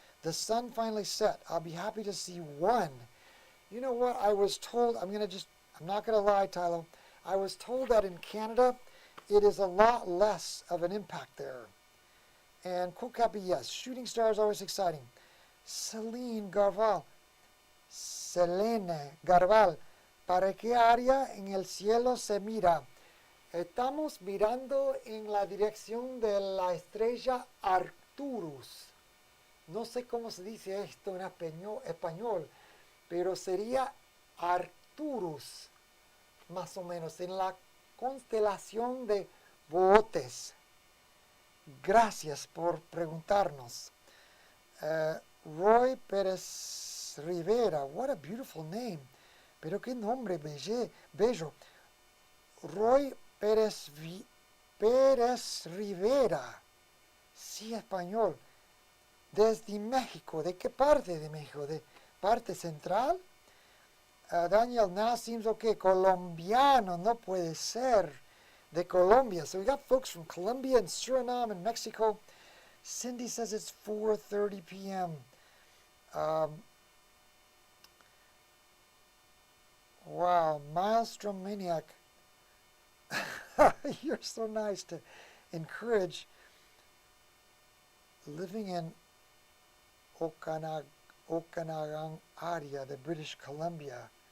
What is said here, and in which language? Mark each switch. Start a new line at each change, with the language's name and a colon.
English: The sun finally set. I'll be happy to see one. You know what? I was told, I'm not going to lie, Tylo. I was told that in Canada, it is a lot less of an impact there. And Kokapi, yes, shooting star is always exciting.
Spanish: Selene Garval, ¿para qué área en el cielo se mira? Estamos mirando en la dirección de la estrella Arcturus. No sé cómo se dice esto en español, pero sería Arcturus, más o menos, en la constelación de Botes. Gracias por preguntarnos.
English: Roy Pérez Rivera, what a beautiful name.
Spanish: Pero qué nombre bello. Roy Pérez Rivera. Sí, español. Desde México. ¿De qué parte de México? ¿De parte central?
English: Daniel now seems okay.
Spanish: Colombiano, no puede ser. De Colombia.
English: So we got folks from Colombia and Suriname and Mexico. Cindy says it's 4:30 p.m. Wow, Maelstrom Maniac. You're so nice to encourage living in Okanagan area, the British Columbia.